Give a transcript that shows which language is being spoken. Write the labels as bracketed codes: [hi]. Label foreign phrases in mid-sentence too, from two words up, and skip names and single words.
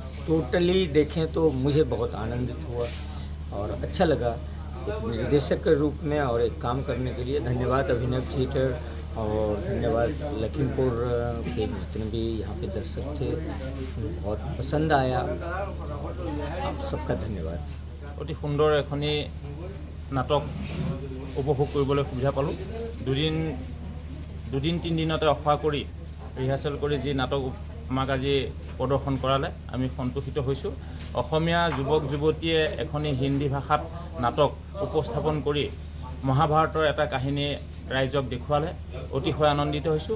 [hi] टोटली देखें तो मुझे बहुत आनंदित हुआ और अच्छा लगा एक निर्देशक के रूप में और एक काम करने के लिए। धन्यवाद अभिनव थिएटर और धन्यवाद लखीमपुर के जितने भी यहाँ पे दर्शक थे, बहुत पसंद आया। आप सबका धन्यवाद। [as] অতি সুন্দৰ এখনি নাটক উপভোগ কৰিবলৈ সুবিধা পালোঁ। দুদিন তিনিদিনতে অফাৰ কৰি ৰিহাৰ্চেল কৰি যি নাটক আমাক আজি প্ৰদৰ্শন কৰালে আমি সন্তুষ্টিত হৈছোঁ। অসমীয়া যুৱক যুৱতীয়ে এখনি হিন্দী ভাষাত নাটক উপস্থাপন কৰি মহাভাৰতৰ এটা কাহিনী ৰাইজক দেখুৱালে, অতিশয় আনন্দিত হৈছোঁ।